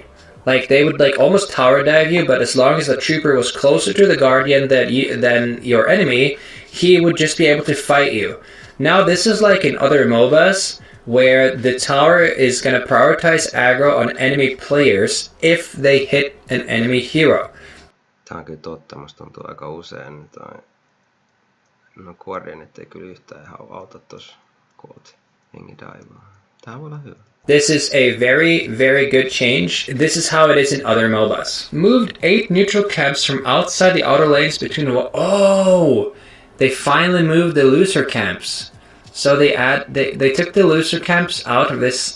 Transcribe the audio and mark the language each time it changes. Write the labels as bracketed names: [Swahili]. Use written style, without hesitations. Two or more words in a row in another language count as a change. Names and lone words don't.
[English] Like they would like almost tower dive you, but as long as the Trooper was closer to the Guardian than your enemy, he would just be able to fight you. Now this is like in other MOBAs, where the tower is going to prioritize aggro on enemy players if they hit an enemy hero. [Finnish] Tää on kyllä totta, musta tuntuu aika usein. No Guardianit ei kyllä yhtään ihan auta tossa koot jengi daivaa. Tää voi olla hyvä. [English] This is a very, very good change. This is how it is in other MOBAs. Moved 8 neutral camps from outside the outer lanes between the wall. Oh! They finally moved the looser camps. So they took the looser camps out of this.